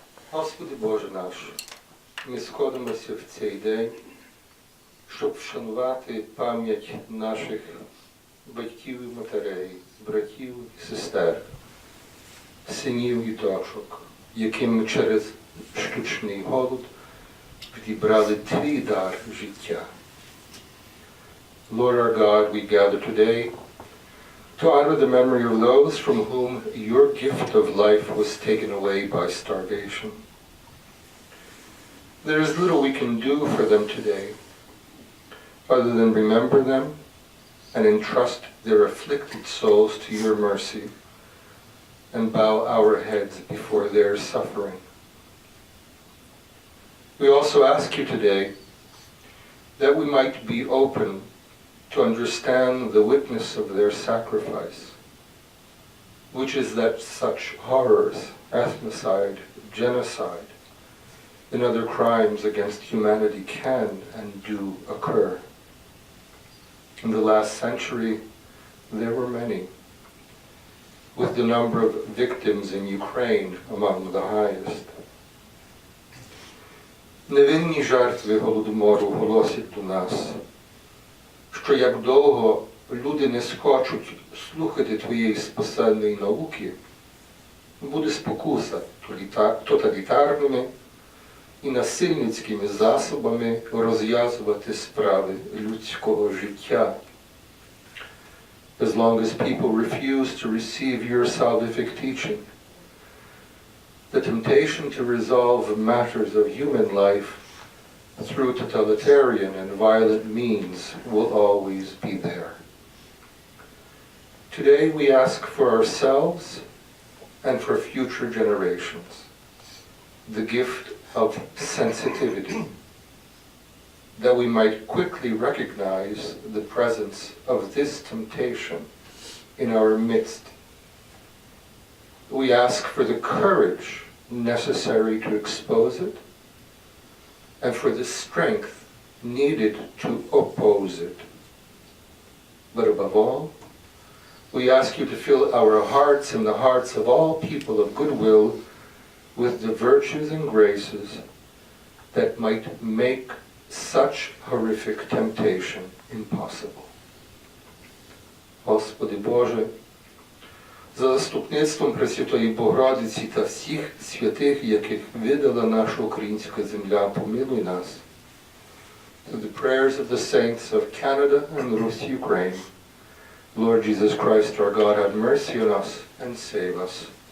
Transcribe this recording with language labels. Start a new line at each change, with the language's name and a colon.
Ukrainian: Господи Боже наш, ми сходимося в цей день, щоб вшанувати пам'ять наших батьків і матерей, братів і сестер, синів і дочок, яким ми через штучний голод відібрали твій дар життя.
English: Lord our God, we gather today to honor the memory of those from whom your gift of life was taken away by starvation. There is little we can do for them today, other than remember them and entrust their afflicted souls to your mercy and bow our heads before their suffering. We also ask you today that we might be open to understand the witness of their sacrifice, which is that such horrors, ethnocide, genocide, and other crimes against humanity can and do occur. In the last century, there were many, with the number of victims in Ukraine among the highest.
Ukrainian: Невинні жертви Голодомору голосять до нас, що як довго люди не схочуть слухати твоєї спасенної науки, буде спокуса тоталітарними і насильницькими засобами розв'язувати справи людського життя.
English: As long as people refuse to receive your salvific teaching, the temptation to resolve matters of human life through totalitarian and violent means will always be there. Today we ask for ourselves and for future generations the gift of sensitivity, that we might quickly recognize the presence of this temptation in our midst. We ask for the courage necessary to expose it, and for the strength needed to oppose it. But above all, we ask you to fill our hearts and the hearts of all people of goodwill with the virtues and graces that might make such horrific temptation impossible.
Ukrainian: Господи Боже, за заступництвом Пресвятої Богородиці та всіх святих, яких видала наша українська земля, помилуй нас.
English: Through the prayers of the saints of Canada and Rus, Ukraine, Lord Jesus Christ, our God, have mercy on us and save us.